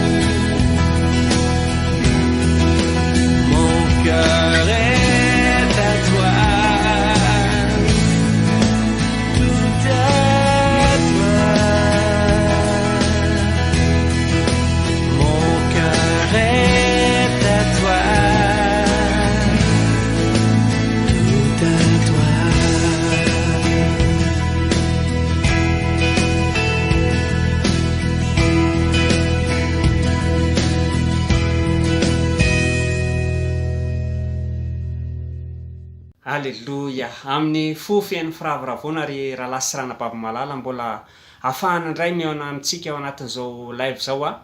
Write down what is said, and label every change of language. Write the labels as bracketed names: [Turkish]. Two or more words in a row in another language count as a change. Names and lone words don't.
[French] Mon cœur est à toi, tout à toi. Mon cœur est à toi, tout à toi. Alleluia. [Malagasy] Amin'ny fofen'ny firavoravona ry rahalasy ranabavy malala mbola ahafahana indray mihaona amintsika ao anatin'izao live zao a.